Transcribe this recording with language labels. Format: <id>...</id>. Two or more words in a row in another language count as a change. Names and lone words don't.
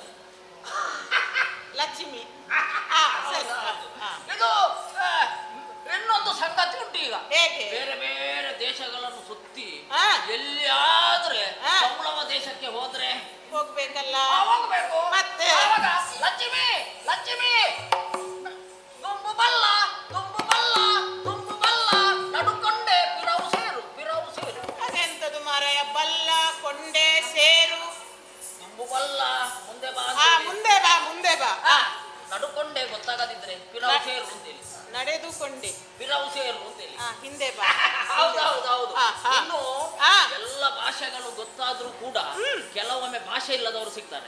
<kn>ಲಕ್ಷ್ಮಿ. ಇದು ಇನ್ನೊಂದು ಸಂಗತಿ ಉಂಟು ಈಗ. ಹೇಗೆ? ಬೇರೆ ಬೇರೆ ದೇಶಗಳನ್ನು ಸುತ್ತಿ ಎಲ್ಲಿಯಾದ್ರೆ ಸಂಬಳವ ದೇಶಕ್ಕೆ ಹೋದ್ರೆ ಹೋಗ್ಬೇಕಲ್ಲ. ಹೋಗ್ಬೇಕು. ಮತ್ತೆ</kn> <tcy>ಲಕ್ಷ್ಮಿ, ಲಕ್ಷ್ಮಿ, ತುಂಬು ಬಲ್ಲ, ತುಂಬು ಬಲ್ಲ, ತುಂಬು ಬಲ್ಲ, ನಡುಕೊಂಡೆ ಪಿರವು ಸೇರು, ಪಿರವು ಸೇರು. ಅದೆಂತದು ಮಾರಾಯ? ಬಲ್ಲ, ಕೊಂಡೆ, ಸೇರು. ತುಂಬು ಬಲ್ಲ,</tcy> <kn>ಮುಂದೆ ಬಾ, ಮುಂದೆ ಬಾ, ಮುಂದೆ ಬಾ. ನಡುಕೊಂಡೆ ಗೊತ್ತಾಗದಿದ್ರೆ</kn> <tcy>ಪಿರವು ಸೇರು</tcy> <kn>ಅಂತೇಳಿ. ನಡೆದುಕೊಂಡೆ</kn> <tcy>ಪಿರವು ಸೇರು</tcy> <kn>ಅಂತೇಳಿ. ಹಿಂದೆ ಬಾ. ಹೌದೌದು. ಇನ್ನು ಎಲ್ಲ ಭಾಷೆಗಳು ಗೊತ್ತಾದ್ರೂ ಕೂಡ ಕೆಲವೊಮ್ಮೆ ಭಾಷೆ ಇಲ್ಲದವರು ಸಿಗ್ತಾರೆ.</kn>